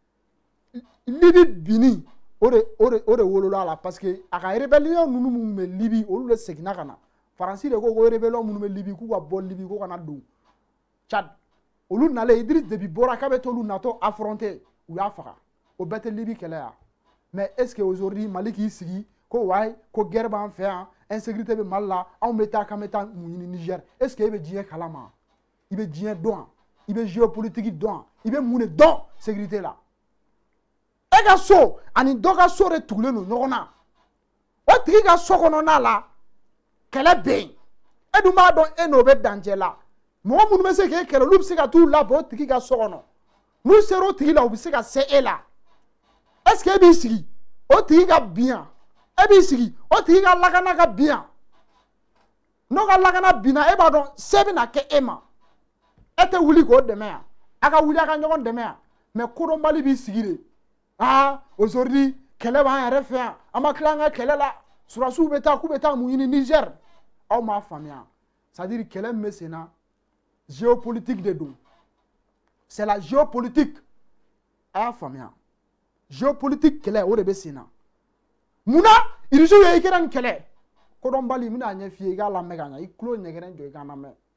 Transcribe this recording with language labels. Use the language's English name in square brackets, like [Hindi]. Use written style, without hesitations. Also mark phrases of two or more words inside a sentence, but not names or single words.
[Bambara] Libi bini o de wolola la [French] parce que [Bambara] a ka rébellion ninnu mun bɛ Libi olu de seginna ka na Faransi de ko rébellion minnu bɛ Libi k'u ka bɔ Libi ko kana don Tchad olu nalen Idriss Déby bɔra k'a bɛ t'olu natɔ affronter u y'a faga o bɛɛ tɛ Libi kɛlɛ ya [French] mais est-ce que aujourd'hui [Bambara] Mali k'i sigi ko wayi ko guerre b'an fɛ yan insécurité bɛ Mali la anw bɛ taa k'an bɛ taa mun ɲini Niger [French] est-ce que [Bambara] e bɛ diɲɛ kalama i bɛ diɲɛ dɔn i bɛ géopolitique dɔn i bɛ mun de dɔn sécurité la e ka so ani dɔ ka so de tugulen don ɲɔgɔn na o tigi ka so kɔnɔna la kɛlɛ bɛ yen e dun b'a dɔn e n'o bɛ dancɛ la mɔgɔ minnu bɛ se k'e kɛlɛ olu bɛ se ka t'u labɛn o tigi ka so kɔnɔ n'u sera o tigi la u bɛ se ka se e la est-ce que e b'i sigi o tigi ka bin yan e b'i sigi o tigi ka lakana ka bin yan n'o ka lakana binna e b'a dɔn se bɛna kɛ e ma e tɛ wuli k'o dɛmɛ yan a ka wuli a ka ɲɔgɔn dɛmɛ yan mais kodɔnbali b'i sigi de aujourd'hui kɛlɛ b'an yɛrɛ fɛ yan an ma tila an ka kɛlɛ la surasiw bɛ taa k'u bɛ taa mun ɲini Niger aw m'a faamuya [French] c'est à dire [Bambara] kɛlɛ min bɛ sen na géopolitique de don [French] c'est la géopolitique [Bambara] a y'a faamuya géopolitique kɛlɛ o de bɛ sen na munna irisiw ye Ukraine kɛlɛ kodɔnbali n bɛna ɲɛ f'i ye i k'a lamɛn ka ɲɛ i tulo ɲɛgɛrɛ jɔ i k'a lamɛn